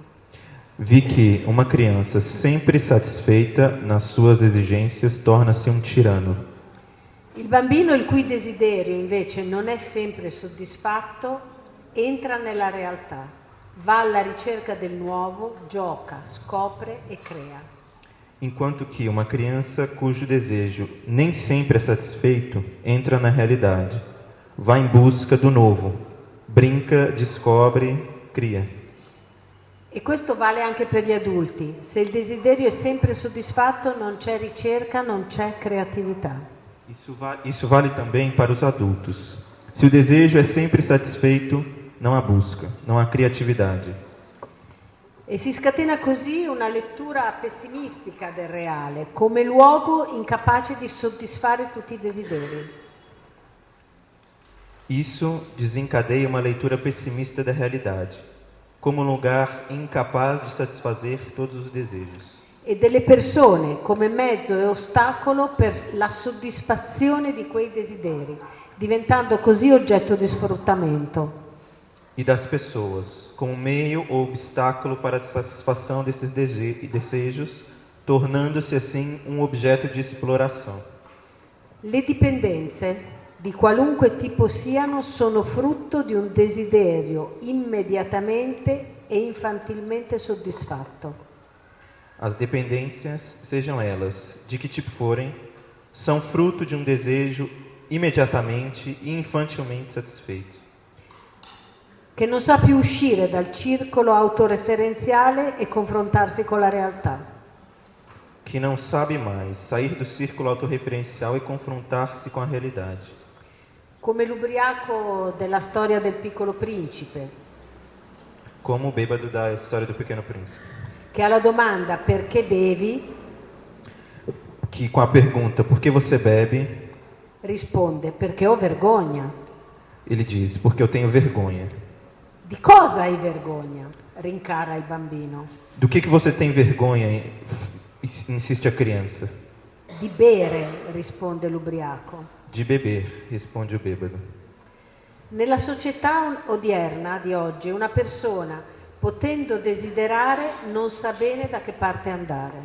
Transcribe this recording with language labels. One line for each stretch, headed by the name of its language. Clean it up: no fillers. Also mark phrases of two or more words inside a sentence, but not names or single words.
Portuguese: vi que uma criança sempre satisfeita nas suas exigências torna-se um tirano.
Italian: Il bambino il cui desiderio invece non è sempre soddisfatto entra nella realtà, va alla ricerca del nuovo, gioca, scopre e crea.
Portuguese: Enquanto que uma criança cujo desejo nem sempre é satisfeito entra na realidade, vai em busca do novo, brinca, descobre, cria.
Italian: E questo vale anche per gli adulti. Se il desiderio è sempre soddisfatto non c'è ricerca, non c'è creatività.
Portuguese: Isso vale também para os adultos. Se o desejo é sempre satisfeito, não há busca, não há criatividade.
Italian: E si scatena così una lettura pessimistica del reale, come luogo incapace di soddisfare tutti i desideri.
Portuguese: Isso desencadeia uma leitura pessimista da realidade, como um lugar incapaz de satisfazer todos os desejos.
Italian: E delle persone come mezzo e ostacolo per la soddisfazione di quei desideri, diventando così oggetto di sfruttamento.
Portuguese: e das pessoas, como meio ou obstáculo para a satisfação desses desejos, tornando-se assim um objeto di esploração.
Italian: Le dipendenze, di qualunque tipo siano, sono frutto di un desiderio immediatamente e infantilmente soddisfatto.
Portuguese: As dependências, sejam elas de que tipo forem, são fruto de um desejo imediatamente e infantilmente satisfeito,
Italian: Che non sa più uscire dal circolo autoreferenziale e confrontarsi con la realtà.
Portuguese: que não sabe mais sair do círculo autorreferencial e confrontar-se com a realidade.
Italian: Come l'ubriaco della storia del Piccolo Principe,
Portuguese: Como o bêbado da história do Pequeno Príncipe,
Italian: che alla domanda perché bevi
Portuguese: que com a pergunta por que você bebe,
Italian: risponde perché ho vergogna.
Portuguese: ele diz, porque eu tenho vergonha.
Italian: Di cosa hai vergogna? Rincara il bambino.
Portuguese: Do que você tem vergonha? Insiste a criança.
Italian: Di bere, risponde l'ubriaco.
Portuguese: De beber, responde o bêbado.
Italian: Nella società odierna di oggi una persona, potendo desiderare, non sa bene da che parte andare.